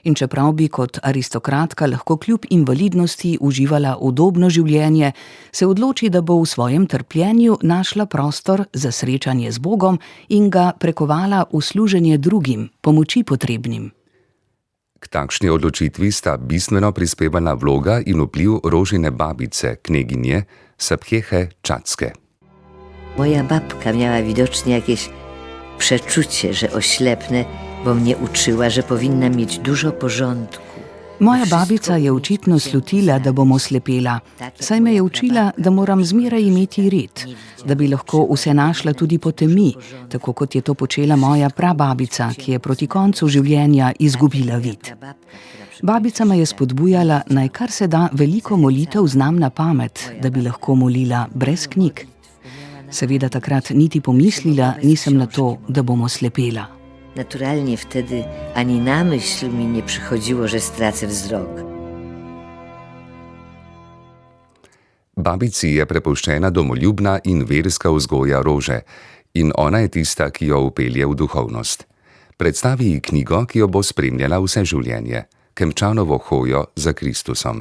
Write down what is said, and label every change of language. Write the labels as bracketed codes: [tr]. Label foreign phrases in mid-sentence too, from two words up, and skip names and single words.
[sl] In čeprav bi kot aristokratka lahko kljub invalidnosti uživala udobno življenje, se odloči, da bo v svojem trpljenju našla prostor za srečanje z Bogom in ga prekovala v služenje drugim, pomoči potrebnim. K takšni odločitvi sta bistveno prispevala vloga in vpliv Rožine babice, kneginje Sapieche Czackie. [pl] Moja babka miała widocznie jakieś przeczucie, że oślepnę, bo mnie uczyła, że powinnam mieć dużo porządku. [sl] Moja babica je očitno slutila, da bom oslepela, saj me je učila, da moram zmeraj imeti red, da bi lahko vse našla tudi po temi, tako kot je to počela moja prababica, ki je proti koncu življenja izgubila vid. Babica me je spodbujala, naj kar se da veliko molitev znam na pamet, da bi lahko molila brez knjig. Seveda takrat niti pomislila nisem na to, da bom oslepela. [pl] Naturalnie wtedy ani na myśl mi nie przychodziło, że stracę wzrok. [sl] Babici je prepuščena domoljubna in verska vzgoja Rože in ona je tista, ki jo vpelje v duhovnost. Predstavi ji knjigo, ki jo bo spremljala vse življenje, Kemčanovo hojo za Kristusom.